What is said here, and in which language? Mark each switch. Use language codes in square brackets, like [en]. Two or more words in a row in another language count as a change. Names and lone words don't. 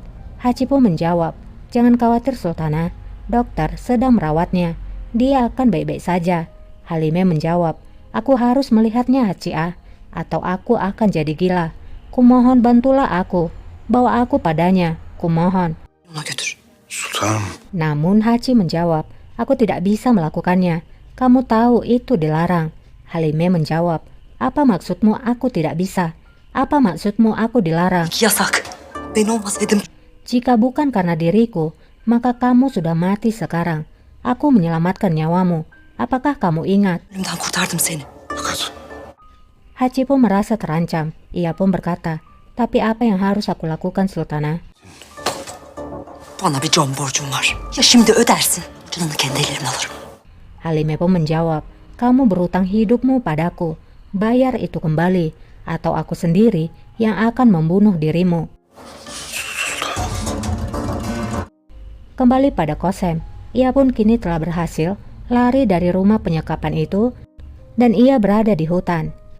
[id] Hachi pun menjawab, jangan khawatir Sultana, dokter sedang merawatnya. Dia akan baik-baik saja. Halime menjawab, aku harus melihatnya Hachi atau aku akan jadi gila. Kumohon bantulah aku, bawa aku padanya, kumohon. [tr] Ona götür. Sultanım. [id] Namun Hachi menjawab, aku tidak bisa melakukannya. Kamu tahu itu dilarang. Halime menjawab, apa maksudmu aku tidak bisa? Apa maksudmu aku dilarang? [tr] Yasak. Ben olmasaydım. [id] Jika bukan karena diriku, maka kamu sudah mati sekarang. Aku menyelamatkan nyawamu. Apakah kamu ingat? [tr] Ölümden kurtardım seni. Fakat [id] Hachi pun merasa terancam. Ia pun berkata, tapi apa yang harus aku lakukan Sultana? [tr] Bana bir can borcum var. Ya şimdi ödersin. Canını kendi ellerimle alırım. [id] Halime pun menjawab, kamu berutang hidupmu padaku. Bayar itu kembali, atau aku sendiri yang akan membunuh dirimu. Kembali pada Kosem, ia pun kini telah berhasil lari dari rumah penyekapan itu dan ia berada di hutan.